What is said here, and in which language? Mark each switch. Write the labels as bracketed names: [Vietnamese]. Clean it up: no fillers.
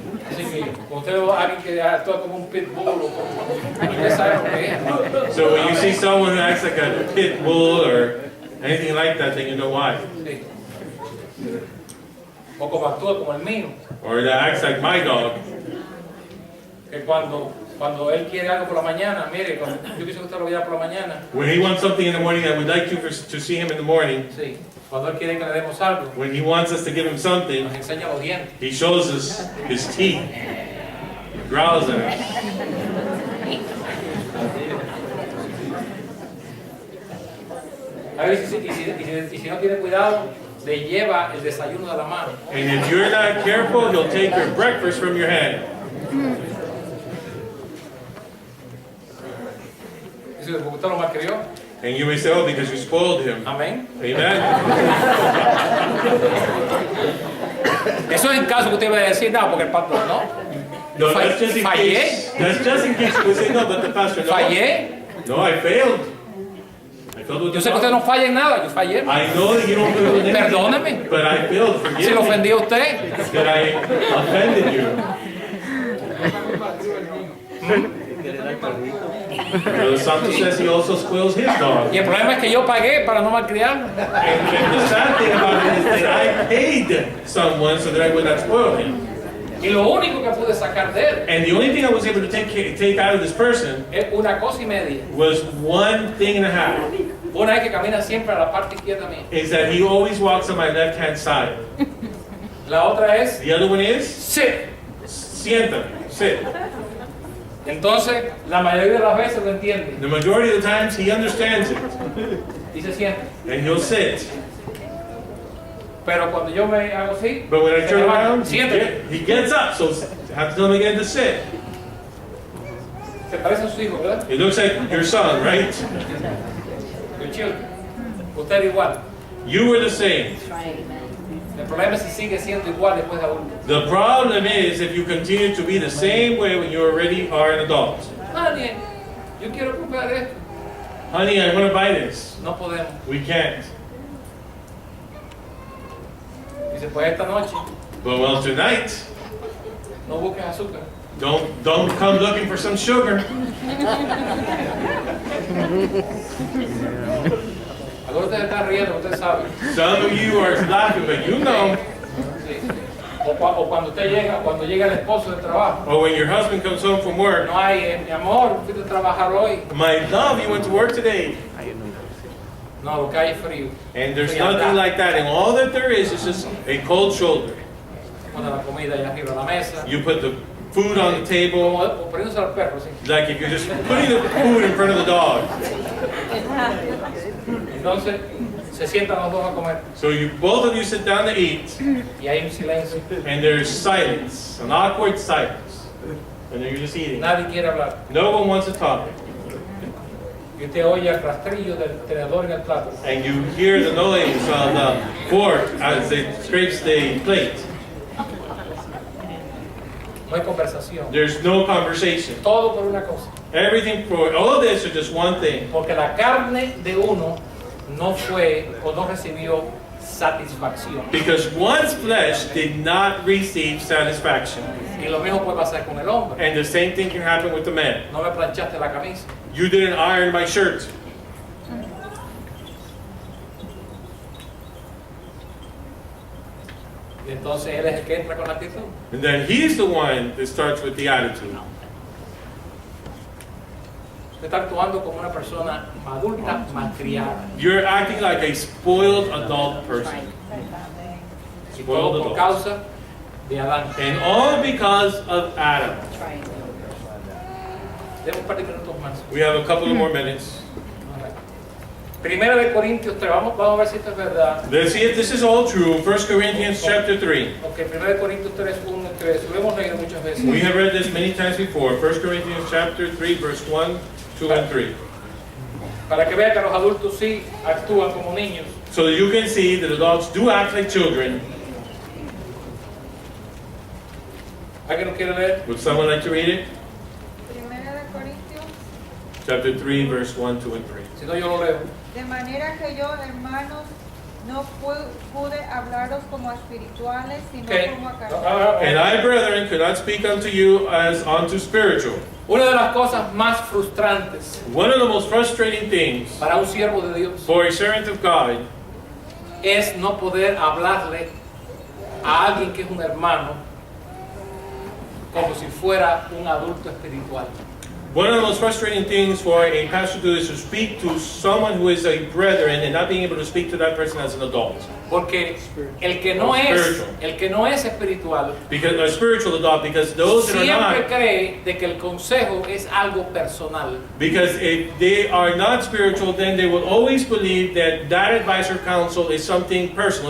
[Spanish] Así que cuando usted ve a alguien que actúa como un pitbull o como, usted sabe lo que es. [English] So when you see someone who acts like a pit bull or anything like that, then you know why. [Spanish] Sí. O como actúa como el mío, [English] Or that acts like my dog. [Spanish] que cuando él quiere algo por la mañana, mire, yo quise que usted lo viera por la mañana. [English] When he wants something in the morning, I would like you to see him in the morning. [Spanish] Sí. Cuando él quiere que le demos algo, [English] When he wants us to give him something, [Spanish] nos enseña los dientes. [English] he shows us his teeth, growls at us. [Spanish] A ver, y si no tiene cuidado, le lleva el desayuno de la mano. [English] And if you're not careful, he'll take your breakfast from your hand. [Spanish] Dice, porque usted lo malcrió. [English] And you may say, oh, because you spoiled him. [Spanish] Amén. [English] Amen? [Spanish] Eso es en caso que usted vaya a decir, no, porque el pastor no. [English] No, that's just in case. That's just in case you would say, no, but the pastor, no. [Spanish] Fallé. [English] No, I failed. I failed with [Spanish] Yo sé que usted no falla en nada, yo fallé. [English] I know that you don't fail with anything. [Spanish] Perdóneme. [English] But I failed. [Spanish] Si [English] Forgive [Spanish] lo [English] me. [Spanish] ofendí a usted. [English] That I offended you. Brother Santos says he also spoils his dog. [Spanish] Y el problema es que yo pagué para no malcriarlo. [English] And the sad thing about it is that I paid someone so that I would not spoil him. [Spanish] Y lo único que pude sacar de él [English] And the only thing I was able to take out of this person [Spanish] es una cosa y media. [English] was one thing and a half. [Spanish] Una es que camina siempre a la parte izquierda mía. [English] Is that he always walks on my left-hand side. [Spanish] La otra es, [English] The other one is, sit. [Spanish] siéntate, [English] sit. [Spanish] Entonces, la mayoría de las veces lo entiende. [English] The majority of the times he understands it. [Spanish] Y se sienta. [English] And he'll sit. [Spanish] Pero cuando yo me hago así, [English] But when I [Spanish] se [English] turn [Spanish] levanta. [English] around, [Spanish] Siéntate. [English] he gets up. So I have to tell him again to sit. [Spanish] Se parece a sus hijos, ¿verdad? [English] It looks like your son, right? Your children. [Spanish] Usted igual. [English] You were the same. [Spanish] El problema es si sigue siendo igual después de adulto. [English] The problem is if you continue to be the same way when you already are an adult. [Spanish] Nadie. Yo quiero comprar esto. [English] Honey, I want to buy this. [Spanish] No podemos. [English] We can't. [Spanish] Dice, pues esta noche [English] But well, tonight, [Spanish] no busques azúcar. [English] don't come looking for some sugar. [Spanish] Algunos de ustedes están riendo, usted sabe. [English] Some of you are laughing, but you know. [Spanish] Sí. O cuando cuando llega el esposo del trabajo. [English] Or when your husband comes home from work, [Spanish] No hay, mi amor, fuiste a trabajar hoy. [English] my love, you went to work today. [Spanish] No, lo que hay es frío. [English] And there's [Spanish] Frialdad. [English] nothing like that. And all that there is just a cold shoulder. [Spanish] Pone la comida allá arriba de la mesa. [English] You put the food on the table, [Spanish] Como poniéndose al perro, sí. [English] like if you're just putting the food in front of the dog. [Spanish] Entonces se sientan los dos a comer [English] So both of you sit down to eat, [Spanish] y hay un silencio. [English] and there's silence, an awkward silence. And you're just eating. [Spanish] Nadie quiere hablar. [English] No one wants to talk. [Spanish] Y usted oye el rastrillo del tenedor en el plato. [English] And you hear the noise on the fork as it scrapes the plate. [Spanish] No hay conversación. [English] There's no conversation. [Spanish] Todo por una cosa. [English] Everything for all of this is just one thing. [Spanish] Porque la carne de uno no fue o no recibió satisfacción. [English] Because one's flesh did not receive satisfaction. [Spanish] Y lo mismo puede pasar con el hombre. [English] And the same thing can happen with the man. [Spanish] No me planchaste la camisa. [English] You didn't iron my shirt. [Spanish] Y entonces él es el que entra con la actitud. [English] And then he's the one that starts with the attitude. [Spanish] Usted está actuando como una persona adulta, malcriada. [English] You're acting like a spoiled adult person. [Spanish] Y [English] Spoiled [Spanish] todo por [English] adult. [Spanish] causa de Adán. [English] And all because of Adam. [Spanish] Tenemos un par de minutos más. [English] We have a couple of more minutes. [Spanish] Primera de Corintios 3, vamos a ver si esto es verdad. [English] Let's see if this is all true. 1 Corinthians chapter 3. [Spanish] Ok, Primera de Corintios 3, 1 y 3, lo hemos leído muchas veces. [English] We have read this many times before. 1 Corinthians chapter 3, verse 1, 2, and 3. [Spanish] Para que vean que los adultos sí actúan como niños. [English] So that you can see that adults do act like children. [Spanish] ¿Alguien nos quiere leer? [English] Would someone like to read it? [Spanish] Primera de Corintios. [English] Chapter 3, verse 1, 2, and 3. [Spanish] Si no, yo lo leo. De manera que yo, hermanos, no pude hablaros como a espirituales, sino [English] Ok. [Spanish] como a [English] No, [Spanish] carnales. [English] And I, brethren, could not speak unto you as unto spiritual. [Spanish] Una de las cosas más frustrantes [English] One of the most frustrating things [Spanish] para un siervo de Dios [English] for a servant of God [Spanish] es no poder hablarle a alguien que es un hermano como si fuera un adulto espiritual. [English] One of the most frustrating things for a pastor to do is to speak to someone who is a brethren and not being able to speak to that person as an adult. [Spanish] Porque el que no es espiritual [English] Because a spiritual adult, because those that are [Spanish] siempre [English] not, [Spanish] cree de que el consejo es algo personal. [English] because if they are not spiritual, then they will always believe that that advice or counsel is something personal.